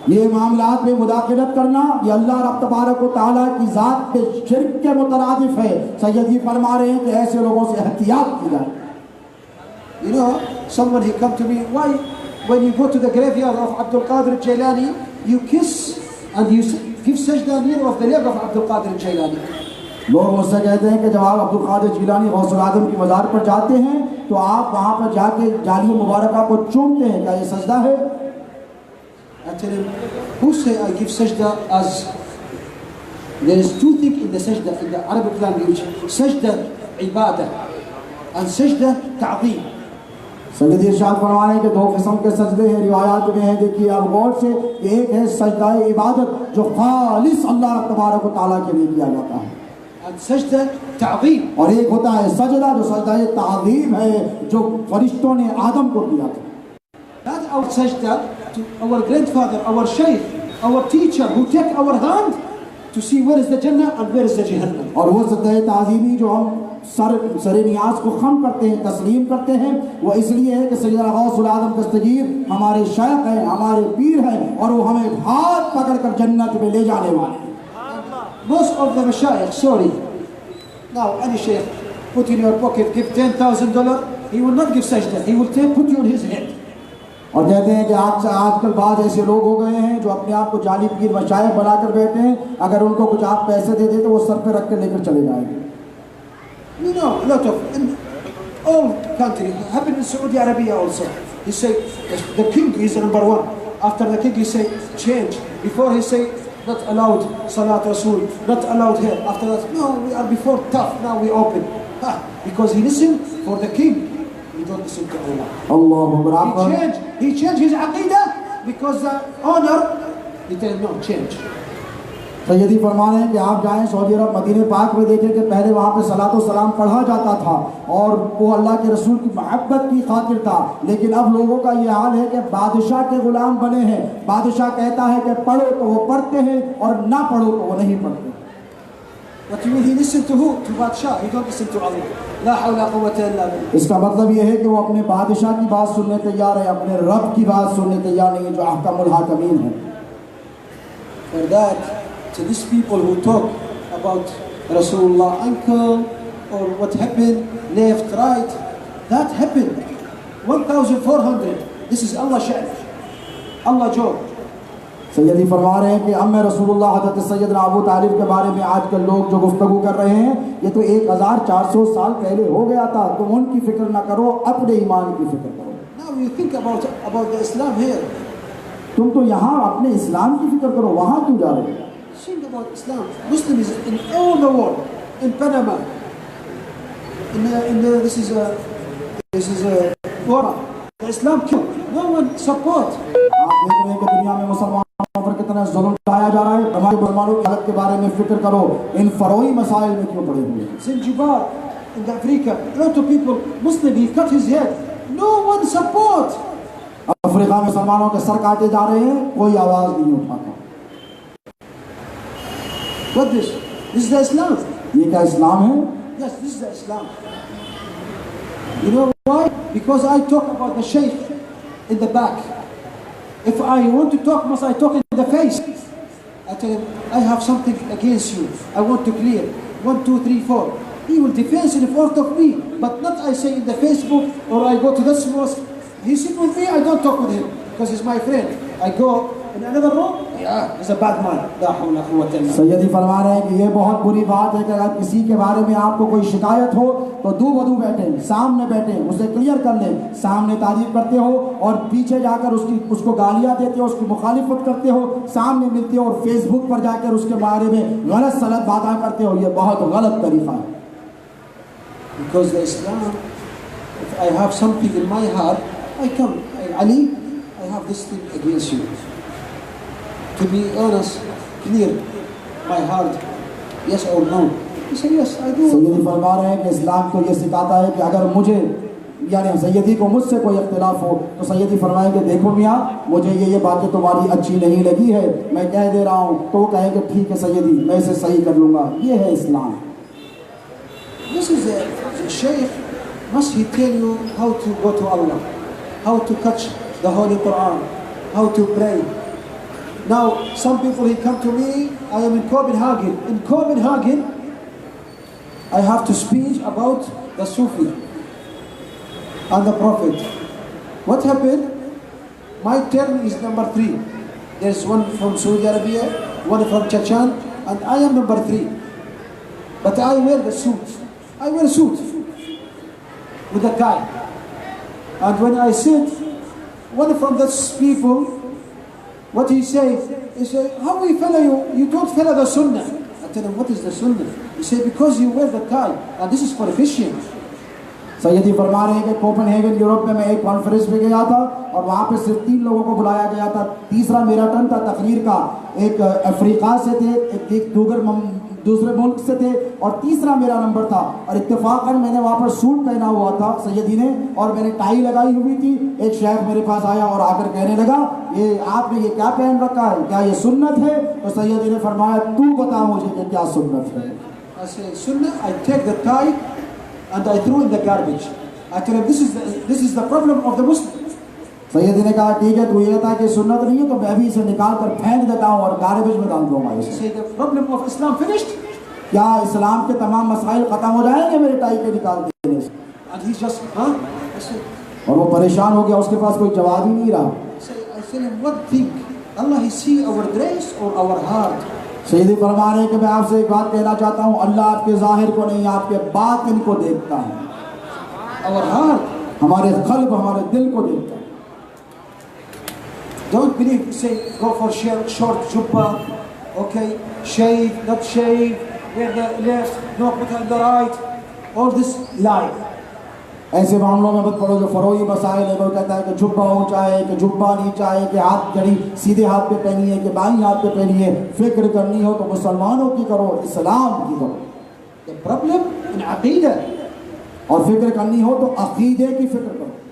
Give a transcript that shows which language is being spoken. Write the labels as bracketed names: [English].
[Hindi] ये मामलात में मुदाखलत करना ये अल्लाह रब तबारक व तआला की ज़ात पे शिर्क के मुतरादिफ है। सैयदी फरमा रहे हैं कि ऐसे लोगों से एहतियात की जाए। [English] You know, someone he come to me, why when you go to the graveyard of Qadri Geelani, you kiss and you give sajda near of the leg of Qadri Geelani. [Hindi] लोग मुझसे कहते हैं कि जब आप अब्दुल कादिर जीलानी गौसुल आज़म की मज़ार पर जाते हैं तो आप वहाँ पर जाके जाली मुबारका को चूमते हैं, क्या ये सजदा है? [English] I tell him, who say I give sajda as there is two things in the sajda in the Arabic language, sajda ibadah and sajda ta'zeem. [Hindi] सैयदी इरशाद फरमा रहे हैं कि दो किस्म के सजदे हैं, रिवायात में हैं। देखिए आप गौर से, एक है सजदा इबादत जो खालिस अल्लाह तबारक व तआला के लिए किया जाता है, [English] and sajda ta'zeem, [Hindi] और एक होता है सजदा जो सजदा ताज़ीम है जो फरिश्तों ने आदम को किया था। [English] That our sajda to our grandfather, our shaykh, our teacher who take our hand to see where is the Jannah and where is the Jahannam. [Hindi] और वो सजदा ताज़ीमी जो हम सर नियाज को खम करते हैं, तस्लीम करते हैं, वो इसलिए है कि सैयद गौसुल आज़म दस्तगीर हमारे शायख हैं, हमारे पीर हैं, और वो हमें हाथ पकड़ कर जन्नत में ले जाने वाले हैं। [English] Most of the mashayikh, sorry, now any shaykh put in your pocket, give $10,000, he will not give sajda, he will put you on his head. [Hindi] और कहते हैं कि आजकल बाद ऐसे लोग हो गए हैं जो अपने आप को जाली पीर मशाइख बनाकर बैठे हैं, अगर उनको कुछ आप पैसे दे दे तो वो सर पे रख कर लेकर चले जाएंगे। [English] You know, a lot of, in all countries, happened in Saudi Arabia also. He say, the king is number one. After the king he say, change. Before he say, not allowed Salat Rasul, not allowed here. After that, no, we are before tough, now we open. Because he listened for the king. He don't listen to Allah. He changed his aqidah because the honor, he tell him, no, change. [Hindi] सैयदी फरमा रहे हैं कि आप जाएं Saudi अरब मदीने पाक में, देखें कि पहले वहाँ पे सलातो सलाम पढ़ा जाता था और वो अल्लाह के रसूल की मोहब्बत की खातिर था, लेकिन अब लोगों का ये हाल है कि बादशाह के गुलाम बने हैं। बादशाह कहता है कि पढ़ो तो वो पढ़ते हैं और ना पढ़ो तो वो नहीं पढ़ते। [English] What you mean he listen to who? To Pasha. He don't listen to Allah. [Arabic] La hawla quwwata illa billah. [Hindi] इसका मतलब ये है कि वो अपने बादशाह की बात सुनने तैयार है, अपने रब की बात सुनने तैयार नहीं है जो अहकमुल हाकिमीन है। [English] For that, to these people who talk about Rasulullah uncle or what happened, left, right, that happened 1400. This is Allah sha'n, Allah job. [Hindi] सैयदी फरमा रहे हैं कि अम्मे रसूलुल्लाह हज़रत सैयदना अबू तालिब के बारे में आजकल लोग जो गुफ्तगू कर रहे हैं, ये तो 1400 साल पहले हो गया था। तुम उनकी फिक्र ना करो, अपने ईमान की फिक्र करो। [English] Now you think about the Islam here. [Hindi] तुम तो यहाँ अपने इस्लाम की फिक्र करो, वहाँ क्यों जा रहे हो? [English] Think about Islam. Muslims in all the world, in Panama, this is Quora. The Islam killed. No one support. [Hindi] आप देख रहे हैं कि दुनिया में मुसलमानों पर कितना जुल्म ढाया जा रहा है। हमारे मुसलमानों की हालत के बारे में फिक्र करो, इन फरोई मसाइल में क्यों पड़े हुए हैं? [English] Zanzibar in Africa, a lot of people, Muslim, he cut his head. No one support. [Hindi] Africa में मुसलमानों के सर काटे जा रहे हैं, कोई आवाज नहीं उठाता। [English] What this? This is the Islam. [Hindi] ये क्या इस्लाम है? [English] Yes, this is the Islam. You know why? Because I talk about the Shaykh in the back. If I want to talk, must I talk in the face? I tell him, I have something against you. I want to clear. 1, 2, 3, 4. He will defend in front of me, but not I say in the Facebook or I go to this mosque. He sit with me, I don't talk with him because he's my friend. I go in another room, yeah, he's a bad man. [Hindi] सैयदी फरमा रहे हैं कि ये बहुत बुरी बात है कि अगर किसी के बारे में आपको कोई शिकायत हो तो दो बदू बैठे, सामने बैठे, उसे क्लियर कर लें। सामने तारीफ करते हो और पीछे जाकर उसको गालियां देते हो, उसकी मुखालिफत करते हो, सामने मिलते हो और फेसबुक पर जाकर उसके बारे में गलत सलत बातें करते हो, ये बहुत गलत तरीका है। [English] Because the Islam, if I have something in my heart, I come, Ali, I have this thing against you. To be honest, clear, my heart, yes or no? He said, yes, I do. [Hindi] सैयदी फरमा रहे हैं कि इस्लाम तो ये सिखाता है कि अगर मुझे यानी सैयदी को मुझसे कोई इख्तिलाफ हो तो सैयदी फरमाएंगे देखो मियाँ मुझे ये बातें तुम्हारी अच्छी नहीं लगी है, मैं कह दे रहा हूँ, तो वो कहेंगे ठीक है सैयदी मैं इसे सही कर लूँगा। ये है इस्लाम। [English] This is a Shaykh. Must he tell you how to go to Allah, how to touch the Holy Quran, how to pray? Now, some people, he come to me, I am in Copenhagen. In Copenhagen, I have to speak about the Sufi and the Prophet. What happened? My turn is number 3. There's one from Saudi Arabia, one from Chechen, and I am number 3. But I wear the suit. I wear a suit with a tie. And when I sit, one from those people, what he said, how we follow you? You don't follow the Sunnah. I tell him, what is the Sunnah? He said, because you wear the tie, and this is for Christians. [Hindi] सैयदी फरमा रहे हैं कि Copenhagen Europe में मैं एक conference में गया था और वहाँ पे सिर्फ 3 लोगों को बुलाया गया था। तीसरा मेरा टर्न था तकरीर का। एक अफ्रीका से थे, एक दूसरे मुल्क से थे और तीसरा मेरा नंबर था। और इत्तेफाकन मैंने वहाँ पर सूट पहना हुआ था सैयदी ने और मैंने टाई लगाई हुई थी। एक शेख मेरे पास आया और आकर कहने लगा ये आपने ये क्या पहन रखा है, क्या ये सुन्नत है? तो सैयदी ने फरमाया तू बता मुझे कि क्या सुन्नत है। [English] I said, Sunnah, I take the tie and I threw in the garbage. I tell him, this is the problem of the Muslims. [Hindi] सैयदी ने कहा ठीक है तू ये था कि सुन्नत नहीं है तो मैं भी इसे निकाल कर फेंक देता हूँ और गार्बेज में डाल दूंगा इसे। [English] Say the problem of Islam finished? [Hindi] क्या इस्लाम के तमाम मसाइल खत्म हो जाएंगे मेरे टाई के निकाल देने से? [English] And he just, huh? I said, [Hindi] और वो परेशान हो गया, उसके पास कोई जवाब ही नहीं रहा। [English] I tell him, what thing? Allah he see our dress or our heart? [Hindi] सैयदी फरमा रहे हैं कि मैं आपसे एक बात कहना चाहता हूँ, अल्लाह आपके ज़ाहिर को नहीं आपके बातिन को देखता है। [English] Our heart, [Hindi] हमारे क़ल्ब, हमारे दिल को देखता है। [English] Don't believe, say, go for short jubba, okay, shave, not shave, wear the left, no put on the right, all this lie. [Hindi] ऐसे मामलों में मत पड़ो जो फरोई मसाइल है। वो कहता है कि जुब्बा ऊंचा है कि जुब्बा नीचा है कि हाथ घड़ी सीधे हाथ पे पहनी है कि बाईं हाथ पे पहनी है। फिक्र करनी हो तो मुसलमानों की करो, इस्लाम की करो। [English] The problem in aqidah. [Hindi] और फिक्र करनी हो तो अकीदे की फिक्र करो।